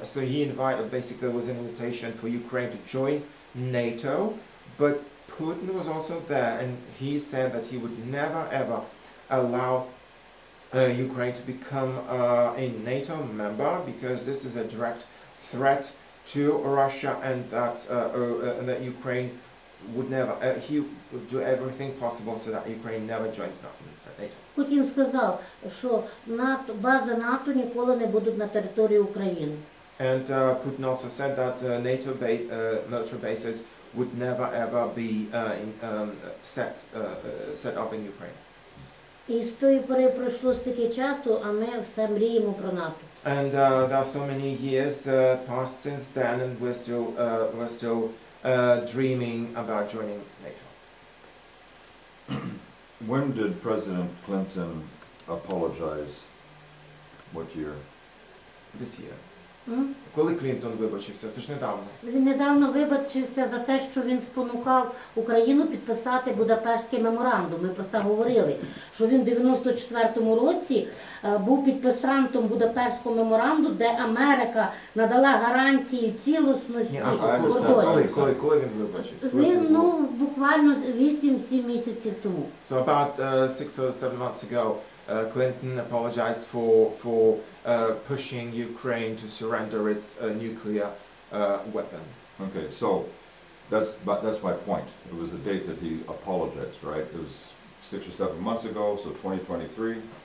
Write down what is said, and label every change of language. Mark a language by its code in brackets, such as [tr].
[en] So he invited, basically, it was an invitation for Ukraine to join NATO, but Putin was also there, and he said that he would never ever allow Ukraine to become a NATO member, because this is a direct threat to Russia, and that Ukraine would never, he would do everything possible so that Ukraine never joins NATO. [uk] Путін сказав, що бази НАТО ніколи не будуть на території України. [en] And Putin also said that NATO military bases would never ever be set up in Ukraine. [uk] І з тої пори пройшло стільки часу, а ми все мріємо про НАТО. [en] And there are so many years passed since then, and we're still dreaming about joining NATO. When did President Clinton apologize? What year? This year. М? [uk] Коли Клінтон вибачився? Це ж недавно. Він недавно вибачився за те, що він спонукав Україну підписати Будапештський меморандум. Ми про це говорили, що він в 94-му році був підписантом Будапештського меморандуму, де Америка надала гарантії цілісності кордонів. Коли він вибачився? Він, буквально 8-7 місяців тому. [en] So about 6 or 7 months ago, Clinton apologized for pushing Ukraine to surrender its nuclear weapons. Okay, so that's my point. It was a date that he apologized, right? It was 6 or 7 months ago, so 2023.